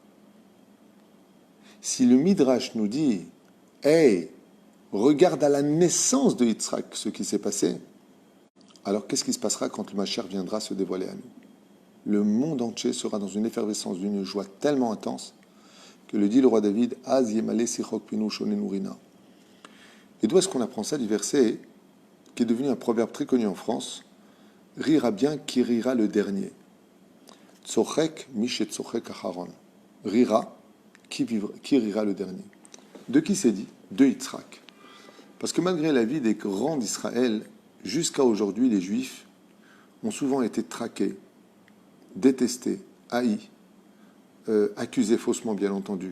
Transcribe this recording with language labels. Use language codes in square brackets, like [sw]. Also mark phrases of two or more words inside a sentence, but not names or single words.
[fr] Si le Midrash nous dit, hey, regarde à la naissance de Yitzhak ce qui s'est passé, alors qu'est-ce qui se passera quand le Mashiach viendra se dévoiler à nous? Le monde entier sera dans une effervescence d'une joie tellement intense que le dit le roi David, [he] אז ימלא שחוק פינו ולשוננו רינה. [fr] Et d'où est-ce qu'on apprend ça du verset qui est devenu un proverbe très connu en France? Rira bien qui rira le dernier. [he] צוחק מי שצוחק אחרון. [fr] Rira qui rira le dernier. De qui c'est dit? De Yitzhak. Parce que malgré la vie des grands d'Israël, jusqu'à aujourd'hui, les Juifs ont souvent été traqués, détestés, haïs, accusés faussement, bien entendu.